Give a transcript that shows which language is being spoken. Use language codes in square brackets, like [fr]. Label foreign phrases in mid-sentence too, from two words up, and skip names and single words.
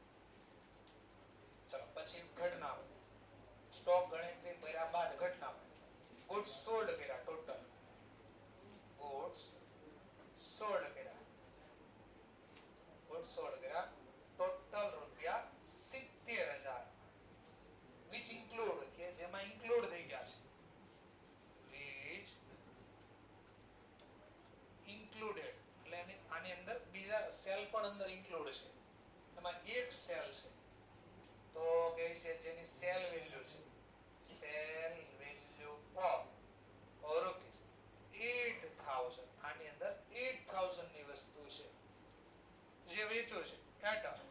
[gu] ચલો પછી ઘટના બની સ્ટોક ગણતરી કર્યા બાદ ઘટના બની [en] goods sold [gu] કર્યા [en] total goods sold [gu] કર્યા ટોટલ રૂપિયા 70000 [en] which include [gu] કે જેમાં ઇન્ક્લુડ થઈ ગયા છે which included એટલે આની અંદર બીજા સેલ પણ અંદર ઇન્ક્લુડ છે એમાં એક સેલ છે તો કે છે જેની [en] sale value [gu] છે [en] sale value of rupees 8000 [gu] આની અંદર 8000 ની વસ્તુ છે જે વેચ્યું છે એટ